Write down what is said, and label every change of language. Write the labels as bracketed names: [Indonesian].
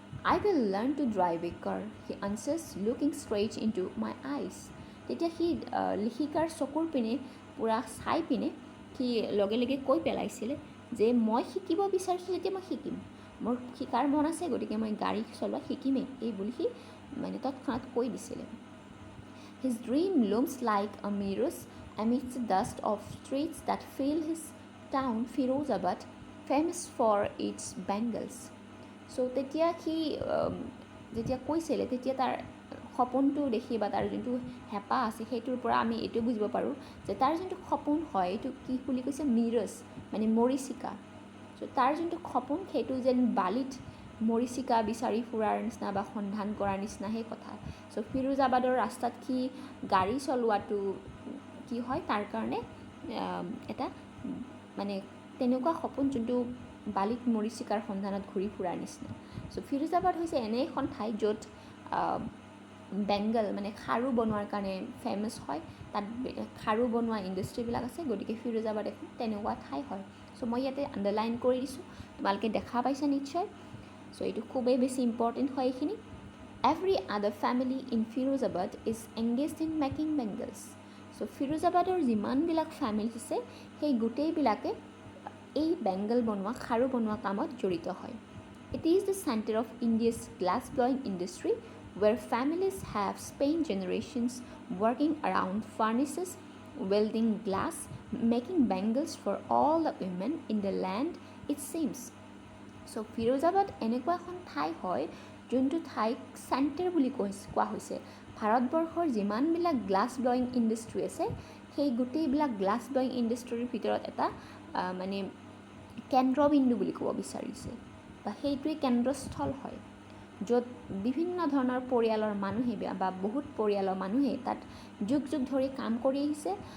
[English] I will learn to drive a car he answers looking straight into my eyes. [Assamese] তেতিয়া সি লেখিকাৰ চকুৰ পিনে পূৰা চাই পিনে সি লগে লগে কৈ পেলাইছিলে যে মই শিকিব বিচাৰিছোঁ যেতিয়া মই শিকিম, মোৰ শিকাৰ মন আছে, গতিকে মই গাড়ী চলোৱা শিকিমেই, এই বুলি সি মানে তৎক্ষণাত কৈ দিছিলে। [English] His dream looms like a mirror amidst the dust of streets that fill his town Firozabad, famous for its bangles. [Assamese] So তেতিয়া সি যেতিয়া কৈছিলে তেতিয়া তাৰ সপোনটো দেখি বা তাৰ যোনটো হেঁপাহ আছে সেইটোৰ পৰা আমি এইটো বুজিব পাৰোঁ যে তাৰ যোনটো সপোন হয় এইটো কি বুলি কৈছে, মিৰছ মানে মৰিচিকা। চ' তাৰ যোনটো সপোন সেইটো যেন বালিত মৰিচিকা বিচাৰি ফুৰাৰ নিচিনা বা সন্ধান কৰাৰ নিচিনা সেই কথা। চ' ফিৰোজাবাদৰ ৰাস্তাত সি গাড়ী চলোৱাটো কি হয় তাৰ কাৰণে এটা মানে তেনেকুৱা সপোন যোনটো বালিত মৰিচিকাৰ সন্ধানত ঘূৰি ফুৰাৰ নিচিনা। চ' ফিৰোজাবাদ হৈছে এনে এখন ঠাই য'ত বেংগল মানে খাৰু বনোৱাৰ কাৰণে ফেমাছ হয়। তাত খাৰু বনোৱা ইণ্ডাষ্ট্ৰিবিলাক আছে, গতিকে ফিৰোজাবাদ এখন তেনেকুৱা ঠাই হয়। চ' মই ইয়াতে আণ্ডাৰলাইন কৰি দিছোঁ, তোমালোকে দেখা পাইছা নিশ্চয়। চ' এইটো খুবেই বেছি ইম্পৰ্টেণ্ট হয় এইখিনি। [English] Every other family in Firozabad is engaged in making bangles. [Assamese] চ' ফিৰোজাবাদৰ যিমানবিলাক ফেমিলি আছে সেই গোটেইবিলাকে এই বেংগল বনোৱা, খাৰু বনোৱা কামত জড়িত হয়। [English] It is the center of India's glass blowing industry, where families have spent generations working around furnaces, welding glass, making bangles for all the women in the land, it seems. [Assamese] চ' ফিৰোজাবাদ এনেকুৱা এখন ঠাই হয় যোনটো ঠাইক চেণ্টাৰ বুলি কোৱা হৈছে। ভাৰতবৰ্ষৰ যিমানবিলাক গ্লাছ ব্লয়িং ইণ্ডাষ্ট্ৰি আছে সেই গোটেইবিলাক গ্লাছ ব্লয়িং ইণ্ডাষ্ট্ৰিৰ ভিতৰত এটা মানে কেন্দ্ৰবিন্দু বুলি ক'ব বিচাৰিছে, বা সেইটোৱে কেন্দ্ৰস্থল হয় য'ত বিভিন্ন ধৰণৰ পৰিয়ালৰ মানুহে বা বহুত পৰিয়ালৰ মানুহে তাত যুগ যুগ ধৰি কাম কৰি আহিছে।